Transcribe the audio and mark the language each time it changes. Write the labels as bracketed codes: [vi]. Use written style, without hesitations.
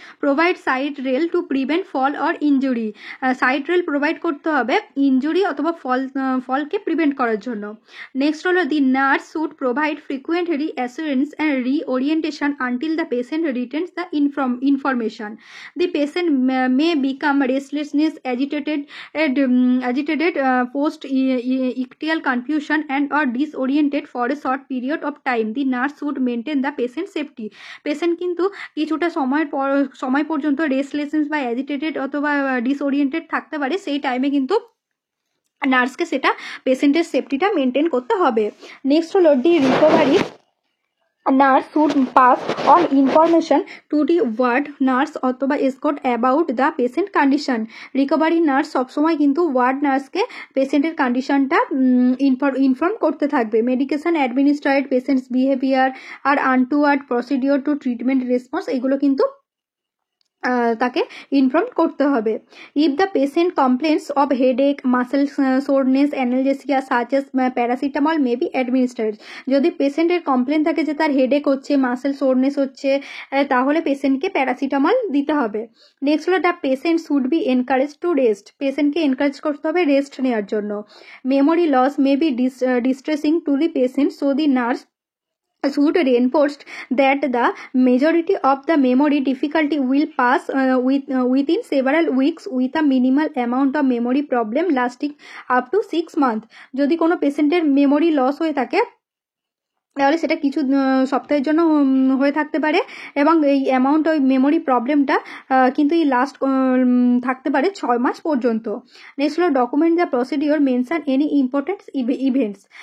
[en] Provide side rail to prevent fall or injury. [bn] Side rail provide করতে হবে injury অথবা ফলকে প্রিভেন্ট করার জন্য। নেক্সট হলো [en] The nurse should provide frequent reassurance and reorientation until the patient retains the information. The patient may become restlessness, agitated post ictal confusion and or disoriented for a short period of time. The nurse should maintain the patient safety. [bn] Patient কিন্তু কিছুটা সময় পর্যন্ত restlessness বা agitated অথবা disoriented থাকতে পারে, সেই টাইমে কিন্তু নার্সকে সেটা পেশেন্টের সেফটিটা মেনটেন করতে হবে। নেক্সট হলো [en] The recovery nurse should pass on information to the ward nurse অথবা escort about the patient condition. [bn] Recovery nurse সবসময় কিন্তু ওয়ার্ড নার্সকে পেশেন্টের কন্ডিশনটা ইনফর্ম করতে থাকবে। [en] medication administrate, patients behaviour আর untoward procedure to treatment response, [bn] এগুলো কিন্তু তাকে ইনফর্ম করতে হবে। [en] If the patient complains of headache, muscle soreness, analgesia such as paracetamol may be administered. [bn] যদি পেশেন্টের কমপ্লেন থাকে যে তার হেডেক হচ্ছে, মাসেল সোরনেস হচ্ছে, তাহলে পেশেন্টকে প্যারাসিটামল দিতে হবে। [en] Next হলো the patient should be encourage to rest. [bn] পেশেন্টকে এনকারেজ করতে হবে রেস্ট নেওয়ার জন্য। [en] Memory loss may be distressing to the patient, so the nurse should reinforce that the majority of the memory difficulty will pass within several weeks with a minimal amount of memory problem lasting up to 6 months. [bn] যদি কোনো পেশেন্টের memory loss হয়ে থাকে তাহলে সেটা কিছু সপ্তাহের জন্য হয়ে থাকতে পারে এবং এই অ্যামাউন্ট ওই মেমোরি প্রবলেমটা কিন্তু এই লাস্ট থাকতে পারে 6 মাস পর্যন্ত। [en] Next হলো document the procedure mention any important events.